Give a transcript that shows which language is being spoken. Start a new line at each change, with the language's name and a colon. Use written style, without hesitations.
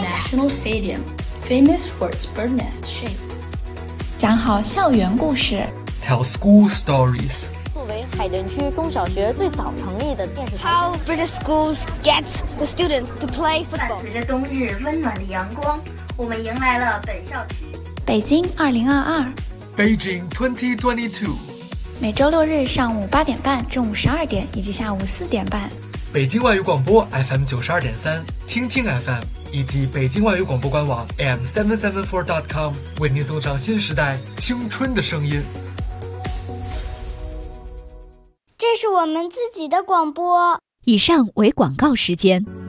English: The National Stadium, famous for its bird nest shape.
Chinese: 讲好校园故事，
English: Tell school stories.
Chinese: 作为海淀区中小学最早成立的电视台。
English: How British schools get the students to play football.
Chinese: 伴随着冬日温暖的阳光，我们迎来了本校区。北京2022，
English: Beijing 2022，
Chinese: 每周六日上午8:30， 中午12:00 以及下午4:30，北京外语广播 FM92.3， 听听 FM 以及北京外语广播官网 AM774.com 为您送上新时代青春的声音。这是我们自己的广播。以上为广告时间。